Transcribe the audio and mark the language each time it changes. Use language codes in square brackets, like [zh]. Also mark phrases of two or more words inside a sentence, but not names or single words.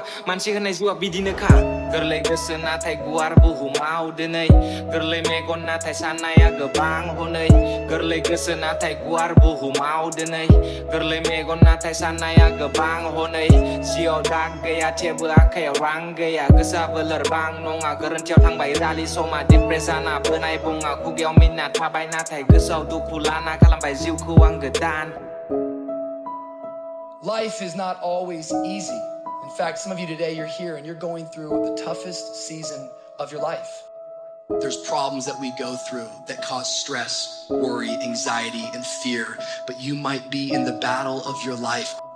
[brx] मानसि होनाय जिउआ बिदिनोखा गोरलै गोसो नाथाय गुवार बुहुमाव दिनै गोरलै मेगन नाथाय साननाया गोबां हनै गोरलै गोसो नाथाय गुवार बुहुमाव दिनै गोरलै मेगन नाथाय साननाया गोबां हनै जिउआव दाग गैया थेवबो आखायाव रां गैया गोसोआबो लोरबां नङा गोरोन्थियाव थांबाय जालि समा डिप्रेस जाना बोनाय बङा खुगायाव मिन्ना थाबाय नाथाय गोसोआव दुखु लाना खालामबाय जिउखौ आं गोदान [en] Life is not always easy. In fact, some of you today, you're here and you're going through the toughest season of your life. There's problems that we go through that cause stress, worry, anxiety, and fear, but you might be in the battle of your life.